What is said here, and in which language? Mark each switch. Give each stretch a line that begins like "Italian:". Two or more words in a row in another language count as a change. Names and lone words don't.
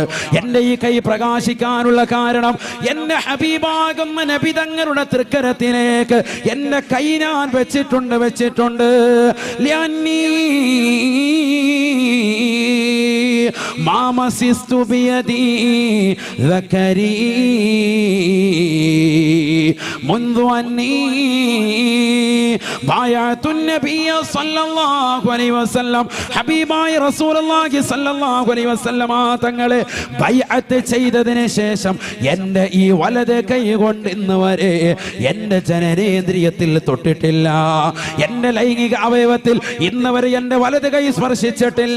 Malayalam: എന്റെ ഈ കൈ പ്രകാശിക്കാനുള്ള കാരണം എന്റെ ഹബീബാകുന്ന നബി തങ്ങളുടെ തൃക്കരത്തിലേക്ക് എന്റെ കൈ ഞാൻ വെച്ചിട്ടുണ്ട്.
Arabic: مسست بيدي ذكري منذ أني بايعت النبي صلى الله عليه وسلم
Malayalam: ഹബീബായ
Arabic: رسول الله صلى الله عليه وسلم
Malayalam: തങ്ങളെ ബൈഅത്ത് ചെയ്തതിനു ശേഷം എൻ്റെ ഈ വലത് കൈ കൊണ്ട് ഇന്ന് വരെ എൻ്റെ ജനനേന്ദ്രിയത്തിൽ തൊട്ടിട്ടില്ല. എൻ്റെ ലൈംഗിക അവയവത്തിൽ ഇന്ന് വരെ എൻ്റെ വലത് കൈ സ്പർശിച്ചിട്ടില്ല.